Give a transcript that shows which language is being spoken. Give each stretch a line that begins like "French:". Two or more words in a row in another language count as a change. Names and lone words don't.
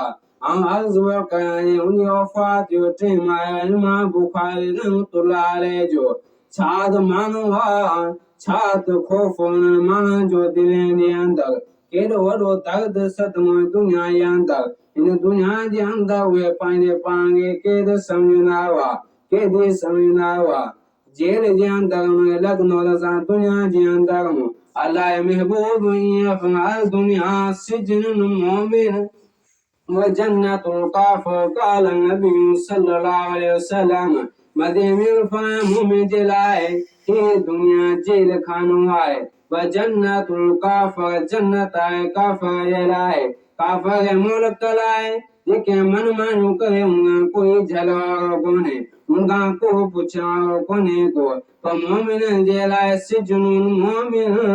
Sindhi: हम अर्ज़ कयां उन वफ़ात जो टाइम आया इमाम बुखारी
Arabic: رحمة الله عليه
Sindhi: जो छा त माण्हू हुआ छा त ख़ौफ़ उन्हनि माण्हुनि जो दिलनि जे अंदरि केॾो वॾो दर्द सदमो दुनिया जे अंदरि इन दुनिया जे अंदरि उहे पंहिंजे पाण खे केॾो सम्झंदा हुआ केॾी सम्झंदा हुआ जेल जे अंदरि उन्हें लॻंदो असां दुनिया जे अंदरि अलाह महबूब ईअं फरमाए दुनिया
Arabic: سجن المؤمن وجنة الكافر قال النبي صلى الله عليه وسلم
Sindhi: मदीने में मोमिन जे लाइ हीअ दुनिया जेल खानो आहे
Arabic: وجنة الكافر
Sindhi: जन्नत आहे काफिर जे लाइ काफिर जे मुल्क लाइ जेके मनमानियूं करे उन्हनि कोई झलवारो कोन्हे उनखां को पुछण वारो कोन्हे को पर मोमिननि जे लाइ
Arabic: سجن المؤمن